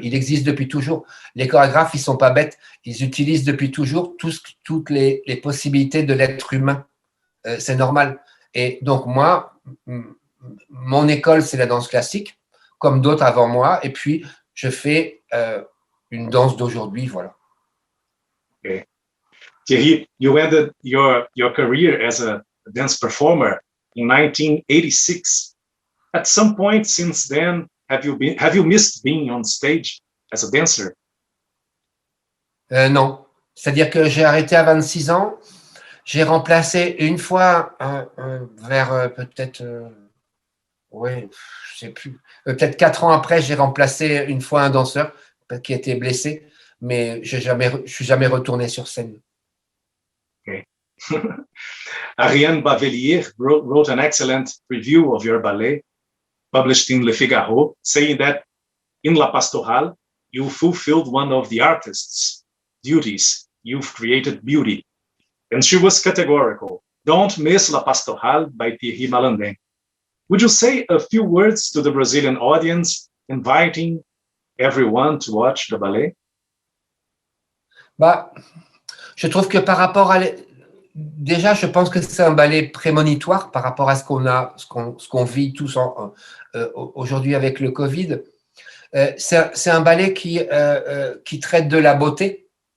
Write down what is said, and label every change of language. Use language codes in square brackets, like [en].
[fr] Il existe depuis toujours. Les chorégraphes, ils sont pas bêtes. Ils utilisent depuis toujours toutes les possibilités de l'être humain. C'est normal. Et donc, moi, mon école, c'est la danse classique, comme d'autres avant moi. Et puis, je fais une danse d'aujourd'hui, voilà. [en] Okay. Thierry, you ended your career as a dance performer in 1986. At some point since then, have you missed being on stage as a dancer? [fr] Non. C'est-à-dire que j'ai arrêté à 26 ans. J'ai remplacé une fois vers peut-être, oui, je sais plus, peut-être 4 ans après, j'ai remplacé une fois un danseur qui était blessé, mais je suis jamais retourné sur scène. [en] Okay. Ariane Bavelier wrote an excellent review of your ballet, published in Le Figaro, saying that in La Pastorale, you fulfilled one of the artist's duties. You've created beauty. And she was categorical. Don't miss La Pastorale by Thierry Malandem. Would you say a few words to the Brazilian audience, inviting everyone to watch the ballet? [fr] Bah, je trouve que par rapport à... Déjà, je pense que c'est un ballet prémonitoire par rapport à ce qu'on vit tous aujourd'hui avec le Covid. C'est un ballet qui traite de la beauté.